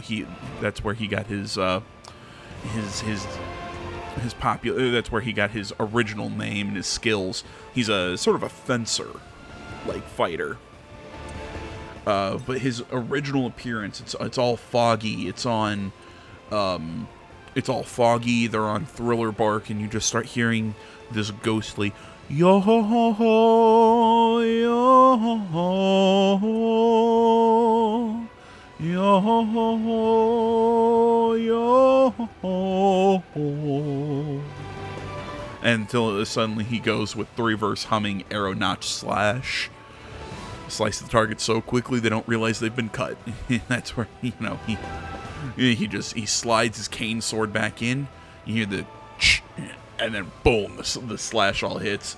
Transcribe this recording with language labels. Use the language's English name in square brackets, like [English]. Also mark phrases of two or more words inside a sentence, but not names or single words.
[English] That's where he got his that's where he got his original name and his skills. He's a sort of a fencer like fighter. But his original appearance, it's all foggy. It's all foggy. They're on Thriller Bark, and you just start hearing this ghostly yo ho ho ho yo ho ho yo ho ho yo ho ho, until suddenly he goes with 3-verse humming arrow notch slash. Slice the target so quickly they don't realize they've been cut. That's where he slides his cane sword back in. You hear the and then boom, the slash all hits.